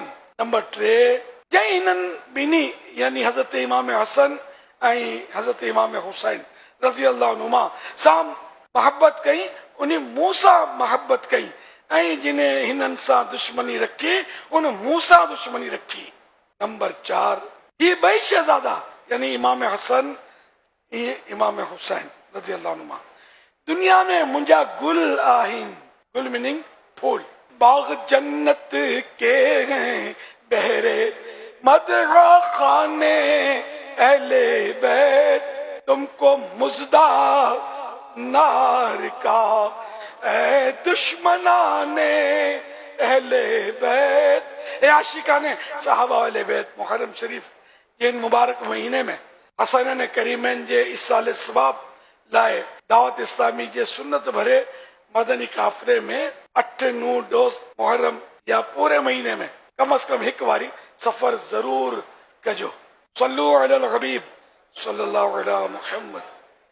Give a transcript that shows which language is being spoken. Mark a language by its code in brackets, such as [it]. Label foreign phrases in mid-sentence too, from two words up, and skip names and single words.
[sd] नंबर 3, जंहिं हिननि ॿिन्ही यानी हज़रत इमाम हसन ऐं हज़रत इमाम हुसैन [ar] رضي الله عنهما [sd] सां मोहब्बत कई, उन मूं सां मोहब्बत कई, ऐं जिन हिननि सां दुश्मनी रखी उन मूं सां दुश्मनी रखी। नंबर 4, ये ॿई शहजादा यानी इमाम हसन इमाम हुसैन [ar] رضي الله عنهما [sd] दुनिया में मुंहिंजा गुल आहिनि। गुल मीनिंग फूल। [ur] باغ جنت کے ہیں بہرِ مدح خوانِ اہلِ بیت، تم کو مژدہ نار کا اے دشمنانِ اہلِ بیت. [sd] ए आशिकाने साहबा अहले बैत मुहर्रम शरीफ [ur] ان مبارک مہینے میں [sd] हसन करीमैन जे इसाले सवाब लाए दावत इस्लामी जे [ur] سنت بھرے مدنی قافلے میں [sd] 8-9 डोज़ मुहर्रम या [ur] پورے مہینے میں کم از کم [sd] 1 बारी सफर जरूर कजो। [ar] صلوا على الحبيب صلى الله عليه محمد.